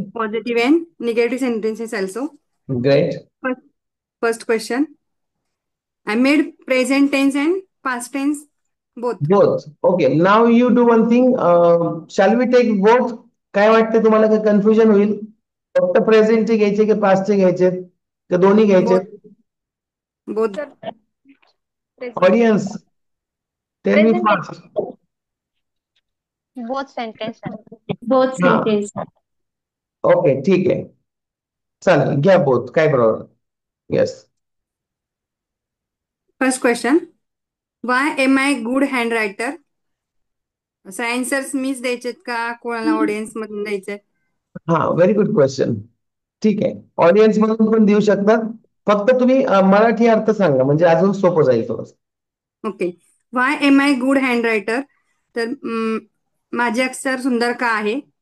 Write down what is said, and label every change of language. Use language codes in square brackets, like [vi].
[en] positive and negative sentences also. great. First, first question. I made present tense and past tense both. Both. Okay, now you do one thing. Shall we take both? [mr] काय वाटतं तुम्हाला, काही confusion होईल? फक्त प्रेझेंटचे घ्यायचे की पास्टचे घ्यायचे की दोन्ही घ्यायचे? [en] Both. Sir, present. Audience, tell me Present fast. Both sentence, sir. Both हा, sentence. [mr] ओके, ठीक आहे. चालेल, घ्या बोथ, काय problem. [en] Yes. First question. Why am I good handwriter? [mr] असं आन्सर्स मीच द्यायचेत का कोणाला ऑडियन्स मधून द्यायचे? [en] हा, very good question. [mr] ठीक आहे, ऑडियन्स मधून पण देऊ शकतात. फक्त तुम्ही मराठी अर्थ सांगा, म्हणजे अजून सोपं जाईल थोडं. [en] Okay. Why am I good handwriter? [mr] तर माझे अक्षर सुंदर का आहे?